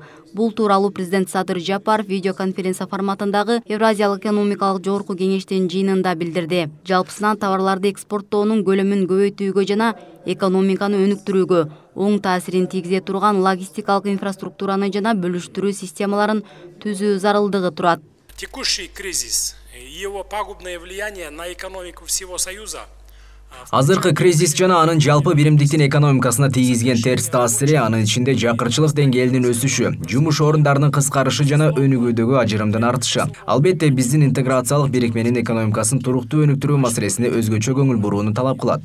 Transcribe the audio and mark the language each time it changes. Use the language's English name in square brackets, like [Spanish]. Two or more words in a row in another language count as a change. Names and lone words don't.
[Kyrgyz] Бул тууралуу президент Садыр Жапаров видеоконференция форматындагы Евразиялык экономикалык жогорку кеңештин жыйынында билдирди. Жалпысынан товарларды экспорттоонун көлөмүн көбөйтүүгө жана экономиканы өнүктүрүүгө оң таасирин тийгизе турган логистикалык инфраструктураны жана бөлүштүрүү системаларын түзүү зарылдыгы турат. [Russian] Текущий кризис и его пагубное влияние на экономику всего Союза. [Kyrgyz] Азыркы кризис жана анын жалпы биримдиктин экономикасына тийгизген терс таасири, анын ичинде жакырчылык деңгээлинин өсүшү, жумуш орундарынын кыскарышы жана өнүгүүдөгү ажырымдын артышы. Албетте биздин интеграциялык бирикменин экономикасын туруктуу өнүктүрүү маселесине өзгөчө көңүл бурууну талап кылат.